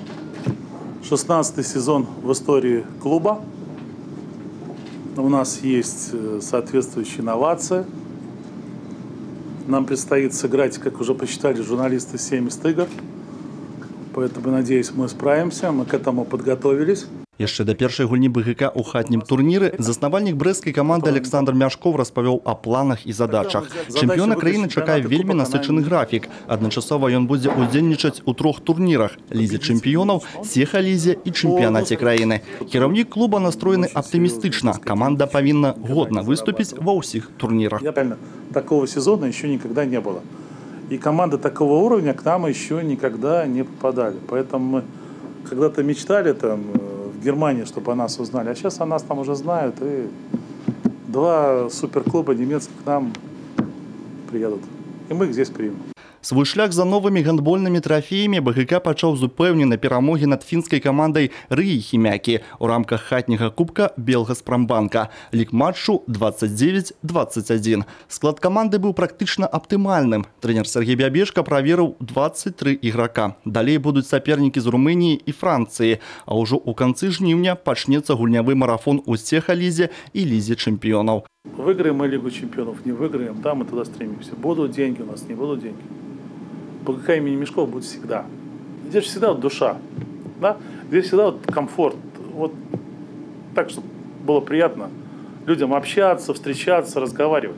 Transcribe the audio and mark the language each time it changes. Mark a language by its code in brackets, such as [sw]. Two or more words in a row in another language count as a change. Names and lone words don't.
[ru] 16-й сезон в истории клуба. У нас есть соответствующие инновации. Нам предстоит сыграть, как уже посчитали журналисты, 70 игр. Поэтому, надеюсь, мы справимся. Мы к этому подготовились. [be] Яшчэ да першай гульні БГК ў хатнім турніры заснавальнік брэсцкай каманды Александр Мяшков распавёў о планах і задачах. Чэмпіёна краіны чакае вельмі насычаны графік. Адначасова ён будзе удзельнічаць у 3 турнірах: лізе чэмпіёнаў, сеха-лізе і чэмпіянаце краіны. Кіраўнік клуба настроены аптымістычна. Каманда павінна годна выступіць ва ўсіх турнірах. [ru] Такого сезона еще никогда не было. И команды такого уровня к нам еще никогда не попадали. Поэтому мы когда-то мечтали там в Германии, чтобы о нас узнали. А сейчас о нас там уже знают. И 2 суперклуба немецких к нам приедут. И мы их здесь примем. [be] Свой шлях за новымі гандбольнымі трафеямі БГК пачаў з упэўненай перамогі над фінскай камандай Рыі Хімякі ў рамках хатняга кубка Белгаспромбанка. Лік матчу 29-21. Склад каманды быў практычна аптымальным. Трэнер Сергей Бябешка праверыў 23 іграка. Далей будуць сапернікі з Румыніі і Францыі. А ўжо ў канцы жніўня пачнецца гульнявы марафон у сеха-лізе і лізе чэмпіёнаў. [ru] Выиграем мы Лигу чемпионов, не выиграем, да, мы туда стремимся. Будут деньги у нас, не будут деньги. БГК имени Мешкова будет всегда. Здесь всегда вот душа, да? Здесь всегда вот комфорт. Вот так, чтобы было приятно людям общаться, встречаться, разговаривать.